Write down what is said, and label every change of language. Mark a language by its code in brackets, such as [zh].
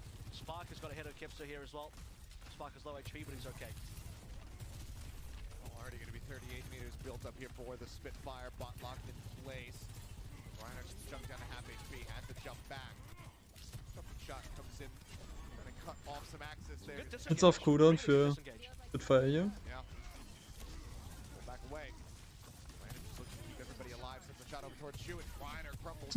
[en] Spark has got ahead of Kevster here as well. Spark is low HP, but he's okay. Already going to be 38 meters built up here for the Spitfire, bot locked in place. Reiner just jumped down to half HP, had to jump back. Something shot comes in, gonna cut off some access there. [de] Jetzt auf Cooldown für Spitfire hier. [en] Yeah. Pull back away. Reiner just looks to keep everybody alive, sends a shot over towards Schau, and Reiner crumbles.